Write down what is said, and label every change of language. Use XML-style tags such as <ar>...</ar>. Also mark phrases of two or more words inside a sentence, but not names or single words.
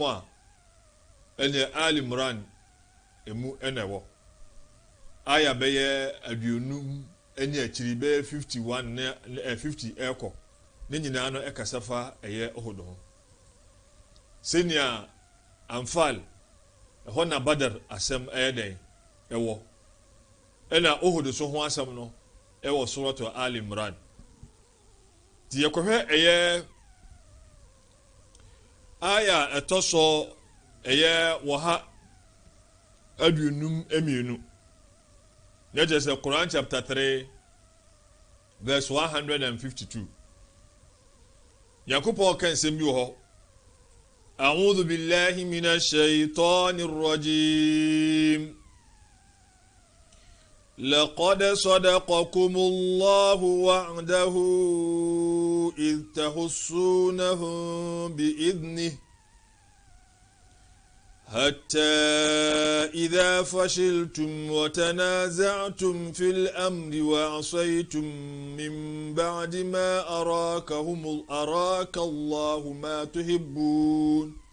<ak>a ɛna Al-Imran emu ɛna ɛwɔ aya bɛyɛ aduonum ɛne akyiri bɛyɛ 51 na 50 ɛkɔ ne nyinaa no ɛkasa fa ɛyɛ Uhud ho senia Anfal ɛhɔ na Badar asɛm ɛyɛ den ɛwɔ ɛna Uhud so ho asɛm no ɛwɔ suratu Al-Imran ti yɛkɔhwɛ ɛyɛ aya ɛtɔ so ɛyɛ wɔha aduonum emienu na kyerɛ sɛ</ak> <en>Quran chapter 3 verse 152</en> <ak>Yakupɔ kan sɛm bi wɔ hɔ</ak> <ar>أعوذ بالله من الشيطان الرجيم لقد صدقكم الله وعده إذ تحسونهم بإذنه حتى إذا فشلتم وتنازعتم في الأمر وعصيتم من بعد ما أراك الله ما تحبون</ar>